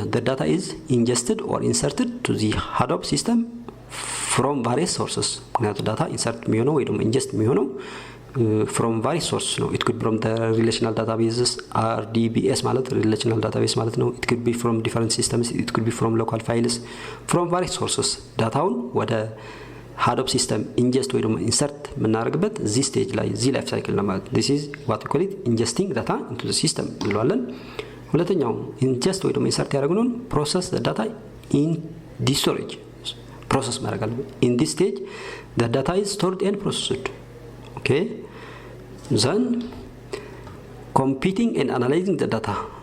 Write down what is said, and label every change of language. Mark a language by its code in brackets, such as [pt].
[en] The data is ingested or inserted to the Hadoop system from various sources. [am] ምክንያቱም data insert የሚሆነው ወይ ደግሞ ingest የሚሆነው [en] from various sources [am] ነው. [en] It could be from the relational databases, RDBS [am] ማለት relational database ማለት ነው. [en] It could be from different systems, it could be from local files, from various sources. [am] ዳታውን ወደ Hadoop system ingest ወይ ደግሞ insert የምናደርግበት እዚህ stage ላይ እዚህ life cycle ነው ማለት. [en] This is what we call it ingesting data into the system [am] እንለዋለን። ሁለተኛው [en] ingest ወይ ደግሞ insert ያደረግነውን process the data in the storage process [am] ማድረግ አለብን. [en] In this stage the data is stored and processed. Okay, then computing and analyzing the data.